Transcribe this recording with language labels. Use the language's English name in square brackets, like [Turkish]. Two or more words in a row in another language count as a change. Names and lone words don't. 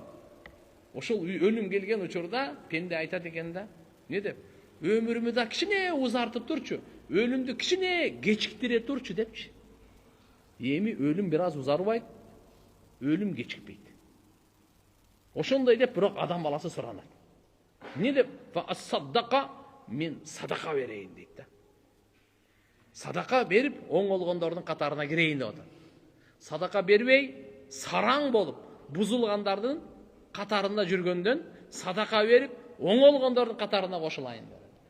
[Kyrgyz] Ошол өлүм келген учурда пенде айтат экен да. Не деп? Өмүрүмү да кичине узартып турчу. Өлүмдү кичине кечиктире турчу депчи. Эми өлүм бир аз узарбайт, өлүм кечикпейт. Ошондой деп бирок адам баласы суранат. Не деп? [Arabic] فأصدق, [Kyrgyz] мен садака берейин дейт да. Садака берип, оңолгондордун катарына кирейин деп атат. Садака бербей, сараң болуп, бузулгандардын катарында жүргөндөн садака берип, оңолгондордун катарына кошулайын деп.